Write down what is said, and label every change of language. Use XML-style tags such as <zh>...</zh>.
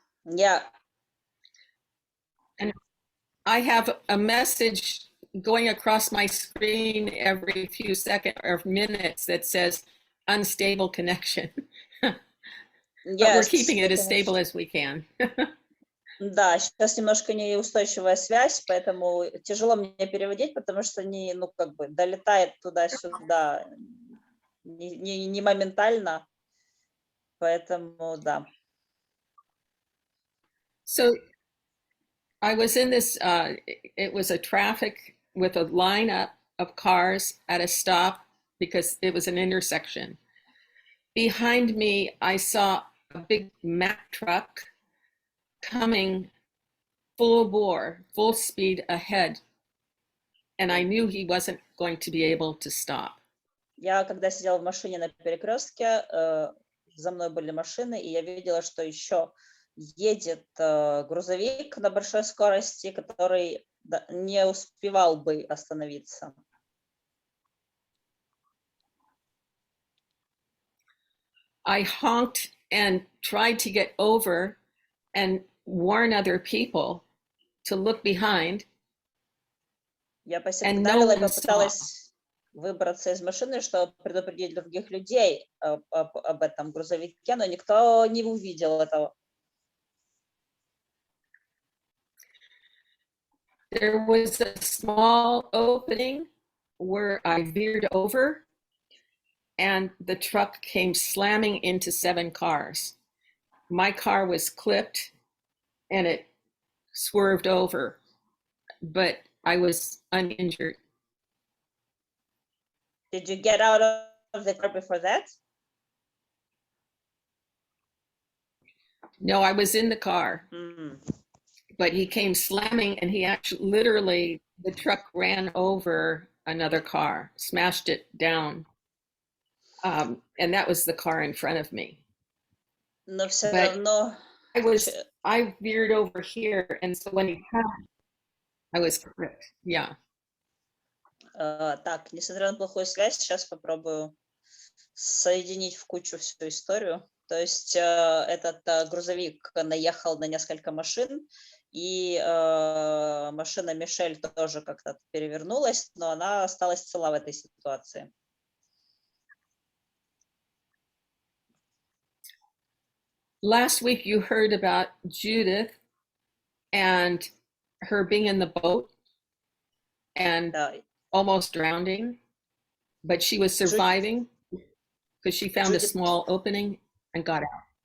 <en>Yeah. And I have a message going across my screen every few seconds or minutes that says unstable connection. But we're keeping it as stable as we can.</en> <ru>Да, сейчас немножко неустойчивая связь, поэтому тяжело мне переводить, потому что долетает туда-сюда не моментально, поэтому да.</ru> <en>So I was in this, it was a traffic with a lineup of cars at a stop because it was an intersection. Behind me, I saw a big Mack truck coming full bore, full speed ahead. And I knew he wasn't going to be able to stop.</en> <ru>Я, когда сидела в машине на перекрестке, за мной были машины, и я видела, что еще едет грузовик на большой скорости, который не успевал бы остановиться.</ru> <en>I honked and tried to get over and warn other people to look behind.</en> <ru>Я посигналила и попыталась выбраться из машины, чтобы предупредить других людей об этом грузовике, но никто не увидел этого.</ru> <en>There was a small opening where I veered over, and the truck came slamming into 7 cars. My car was clipped, and it swerved over, but I was uninjured. Did you get out of the car before that? No, I was in the car. Mm. But he came slamming, and he actually literally, the truck ran over another car, smashed it down. And that was the car in front of me.</en> <ru>Но все</ru> <en>But</en> <ru>равно</ru> <en>I veered over here, and so when he passed, I was correct. Yeah.</en> <ru>так, несмотря на плохую связь, сейчас попробую соединить в кучу всю историю. То есть этот грузовик наехал на несколько машин, и машина Мишель тоже как-то перевернулась, но она осталась цела в этой ситуации.</ru> <en>Last week you heard about Judith and her being in the boat and almost drowning, but she was surviving because she found a small opening and got out.</en>